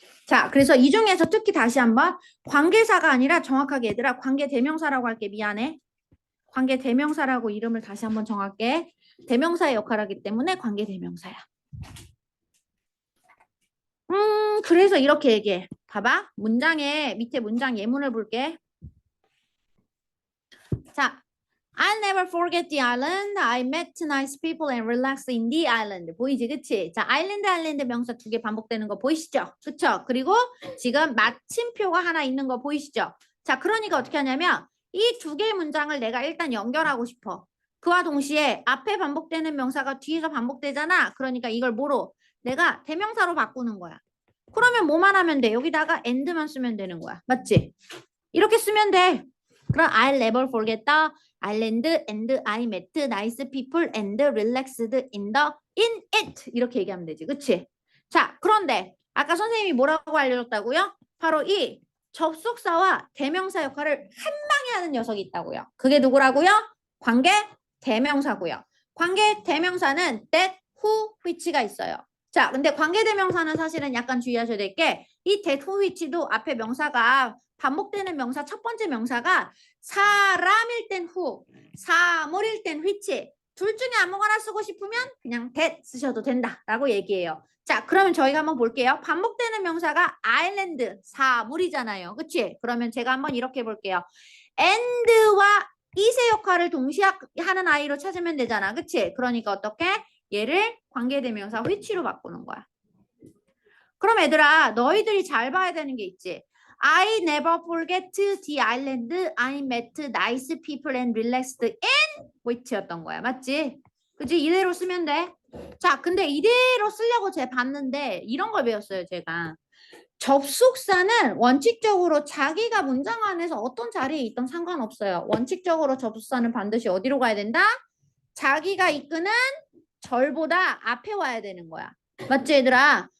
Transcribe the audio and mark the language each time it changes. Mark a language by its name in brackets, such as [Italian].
[Korean] 자, 그래서 이 중에서 특히 다시 한번 관계사가 아니라 정확하게 얘들아 관계 대명사라고 할게. 미안해. 관계 대명사라고 이름을 다시 한번 정할게. 대명사의 역할을 하기 때문에 관계 대명사야. 그래서 이렇게 얘기해. 봐봐. 문장에 밑에 문장 예문을 볼게. [English] 자, I'll never forget the island. I met nice people and relaxed in the island. [Korean] 보이지, 그치? 자, 아일랜드 명사 두 개 반복되는 거 보이시죠? 그쵸? 그리고 지금 마침표가 하나 있는 거 보이시죠? 자, 그러니까 어떻게 하냐면 이 두 개의 문장을 내가 일단 연결하고 싶어. 그와 동시에 앞에 반복되는 명사가 뒤에서 반복되잖아. 그러니까 이걸 뭐로? 내가 대명사로 바꾸는 거야. 그러면 뭐만 하면 돼? 여기다가 and만 쓰면 되는 거야. 맞지? 이렇게 쓰면 돼. [English] 그럼 I'll never forget the island and I met nice people and relaxed in it. [Korean] 이렇게 얘기하면 되지. 그치? 자, 그런데 아까 선생님이 뭐라고 알려줬다고요? 바로 이 접속사와 대명사 역할을 한 방에 하는 녀석이 있다고요. 그게 누구라고요? 관계 대명사고요. 관계 대명사는 that, who, which가 있어요. 자, 근데 관계 대명사는 사실은 약간 주의하셔야 될 게 이 that, who, which도 앞에 명사가 반복되는 명사 첫 번째 명사가 사람일 땐 who, 사물일 땐 which 둘 중에 아무거나 쓰고 싶으면 그냥 that 쓰셔도 된다라고 얘기해요. 자, 그러면 저희가 한번 볼게요. 반복되는 명사가 island, 사물이잖아요. 그치? 그러면 제가 한번 이렇게 볼게요. and와 it의 역할을 동시에 하는 아이로 찾으면 되잖아. 그치? 그러니까 어떻게? 얘를 관계대명사 which로 바꾸는 거야. 그럼 얘들아, 너희들이 잘 봐야 되는 게 있지. [English] I never forget the island. I met nice people and relaxed in which였던 거야. [Korean] 맞지? 그치? 이대로 쓰면 돼. 자, 근데 이대로 쓰려고 제가 봤는데 이런 걸 배웠어요, 제가. 접속사는 원칙적으로 자기가 문장 안에서 어떤 자리에 있든 상관없어요. 원칙적으로 접속사는 반드시 어디로 가야 된다? 자기가 이끄는 절보다 앞에 와야 되는 거야. 맞지, 얘들아?